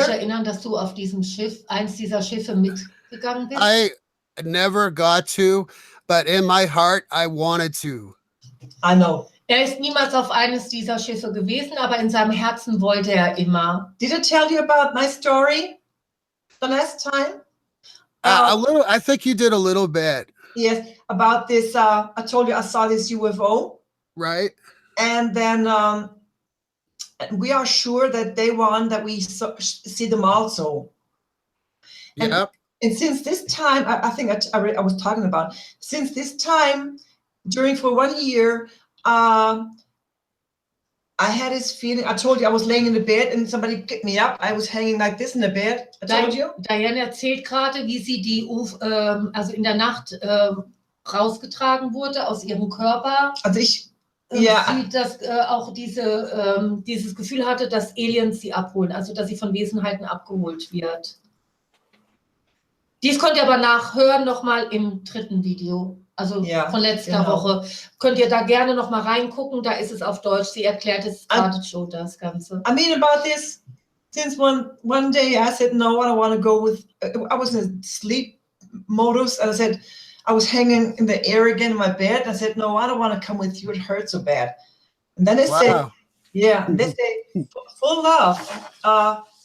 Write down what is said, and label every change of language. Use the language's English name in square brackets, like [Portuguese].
[German] du dich erinnern, dass du auf diesem Schiff, eins dieser Schiffe mitgegangen bist? [English] I never got to, but in my heart, I wanted to. I know. [German] Er ist niemals auf eines dieser Schiffe gewesen, aber in seinem Herzen wollte er immer. [English] Did I tell you about my story the last time? A little. I think you did a little bit. Yes, about this. I told you I saw this UFO. Right. And then we are sure that they want that we see them also. Yep. And since this time, I think I was talking about, since this time, for 1 year, I had this feeling. I told you I was laying in the bed and somebody picked me up. I was hanging like this in the bed. I told you. [German] Diane erzählt gerade, wie sie also in der Nacht rausgetragen wurde aus ihrem Körper. Also Sie das auch dieses Gefühl hatte, dass Aliens sie abholen, also dass sie von Wesenheiten abgeholt wird. Dies könnt ihr aber nachhören nochmal im 3. Video, also von letzter Woche. Könnt ihr da gerne nochmal reingucken, da ist es auf Deutsch. Sie erklärt es gerade Joe das Ganze. [English] I mean about this, since one day I said, no, I don't want to go with, I was in sleep modus, and I said, I was hanging in the Oregan in my bed. I said, no, I don't want to come with you. It hurts so bad. And then they said, they say, full love.